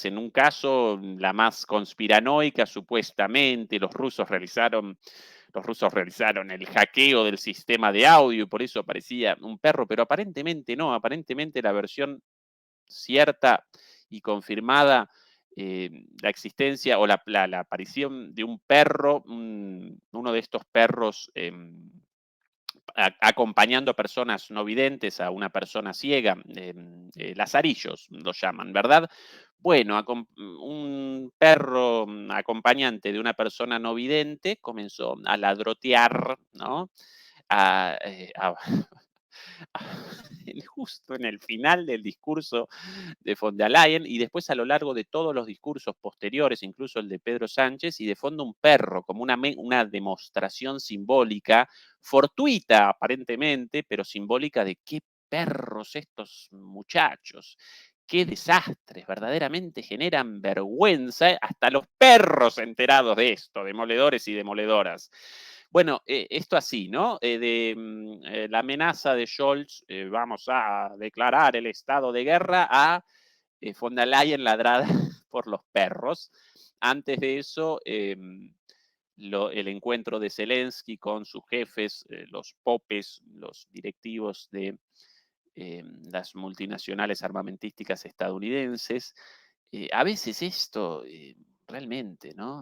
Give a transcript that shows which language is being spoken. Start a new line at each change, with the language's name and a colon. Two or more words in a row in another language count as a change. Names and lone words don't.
Spanish: En un caso, la más conspiranoica, supuestamente, los rusos realizaron el hackeo del sistema de audio y por eso aparecía un perro, pero aparentemente no, aparentemente la versión cierta y confirmada, la existencia o la aparición de un perro, uno de estos perros acompañando a personas no videntes, a una persona ciega, lazarillos los llaman, ¿verdad? Bueno, un perro acompañante de una persona no vidente comenzó a ladrotear, ¿no? A, justo en el final del discurso de von der Leyen y después a lo largo de todos los discursos posteriores, incluso el de Pedro Sánchez, y de fondo un perro, como una demostración simbólica, fortuita aparentemente, pero simbólica de qué perros estos muchachos, qué desastres, verdaderamente generan vergüenza, hasta los perros enterados de esto, demoledores y demoledoras. Bueno, esto así, ¿no? La amenaza de Scholz, vamos a declarar el estado de guerra, a von der Leyen ladrada por los perros. Antes de eso, el encuentro de Zelensky con sus jefes, los popes, los directivos de las multinacionales armamentísticas estadounidenses. A veces esto realmente, ¿no?